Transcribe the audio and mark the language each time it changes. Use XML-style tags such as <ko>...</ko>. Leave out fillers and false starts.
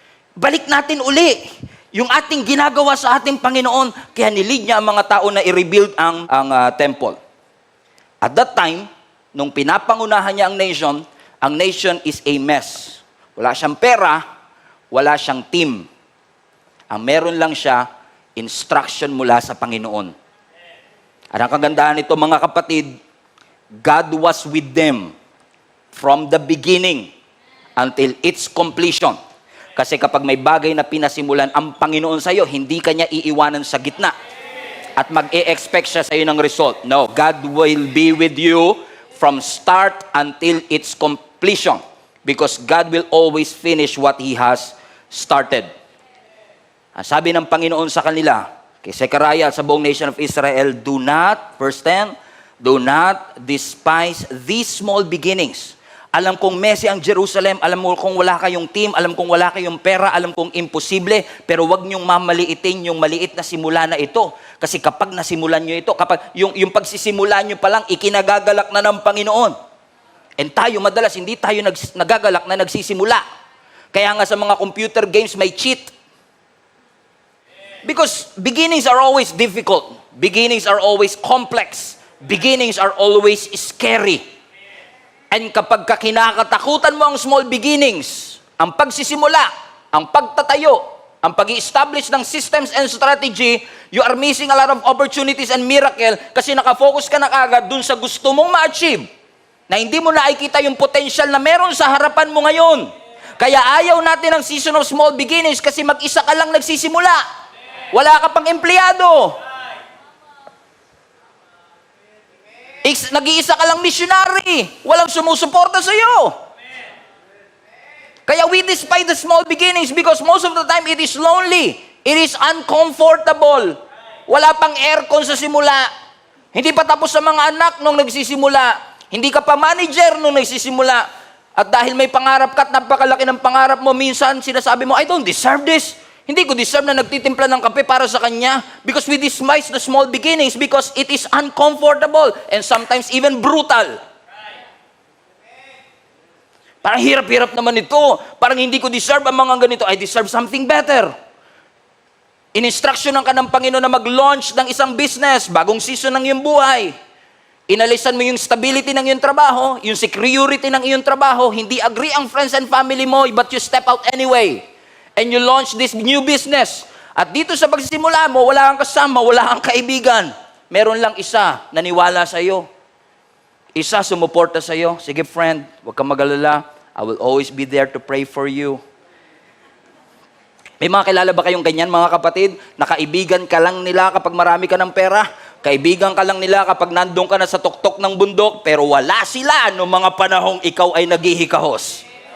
<tl>Balik natin uli yung ating ginagawa sa ating Panginoon. Kaya nilid niya ang mga tao na i-rebuild ang temple. At that time, nung pinapangunahan niya ang nation is a mess. Wala siyang pera, wala siyang team. Ang meron lang siya, instruction mula sa Panginoon. At ang kagandahan nito mga kapatid,</tl> <en>God was with them from the beginning until its completion.</en> <tl>Kasi kapag may bagay na pinasimulan ang Panginoon sa iyo, hindi ka niya iiwanan sa gitna. At mag-e-expect siya sa iyo ng result.</tl> <en>No, God will be with you from start until its completion. Because God will always finish what He has started.</en> <tl>Ang sabi ng Panginoon sa kanila, kay Zechariah sa buong nation of Israel, do not, verse 10,</tl> <en>do not despise these small beginnings.</en> <tl>Alam kong messy ang Jerusalem, alam mo kung wala kayong team, alam kong wala kayong pera, alam kong imposible, pero wag niyong mamaliitin yung maliit na simula na ito. Kasi kapag nasimulan niyo ito, kapag yung pagsisimula niyo pa lang, ikinagagalak na ng Panginoon. And tayo, madalas, hindi tayo nagagalak na nagsisimula. Kaya nga sa mga computer games, may cheat.</tl> <en>Because beginnings are always difficult. Beginnings are always complex. Beginnings are always scary.</en> <tl>And kapag kinakatakutan mo ang small beginnings, ang pagsisimula, ang pagtatayo, ang pag-i-establish ng systems and strategy,</tl> <en>you are missing a lot of opportunities and miracle</en> <tl>kasi nakafocus ka na agad dun sa gusto mong ma-achieve na hindi mo nakikita yung potential na meron sa harapan mo ngayon. Kaya ayaw natin ang season of small beginnings kasi mag-isa ka lang nagsisimula. Wala ka pang empleyado. Nag-iisa ka lang missionary. Walang sumusuporta sa iyo.</tl> <en>Kaya we despise the small beginnings because most of the time it is lonely. It is uncomfortable.</en> <tl>Wala pang aircon sa simula. Hindi pa tapos sa mga anak nung nagsisimula. Hindi ka pa manager nung nagsisimula. At dahil may pangarap ka at napakalaki ng pangarap mo, minsan sinasabi mo,</tl> <en>I don't deserve this.</en> <tl>Hindi ko deserve na nagtitimpla ng kape para sa kanya</tl> <en>because we despise the small beginnings because it is uncomfortable and sometimes even brutal.</en> <tl>Parang hirap-hirap naman ito. Parang hindi ko deserve ang mga ganito.</tl> <en>I deserve something better.</en> <tl>In-instructionan ka ng Panginoon na mag-launch ng isang business, bagong season ng iyong buhay. Inalisan mo yung stability ng iyong trabaho, yung security ng iyong trabaho, hindi agree ang friends and family mo,</tl> <en>but you step out anyway. And you launch this new business.</en> <tl>At dito sa pagsisimula mo, wala kang kasama, wala kang kaibigan. Meron lang isa, naniwala sa iyo. Isa, sumuporta sa iyo. Sige friend, huwag kang mag-alala.</tl> <en>I will always be there to pray for you.</en> <tl>May mga kilala ba kayong ganyan, mga kapatid? Nakaibigan ka lang nila kapag marami ka ng pera. Kaibigan ka lang nila kapag nandun ka na sa tuktok ng bundok, pero wala sila noong mga panahong ikaw ay naghihikahos.</tl>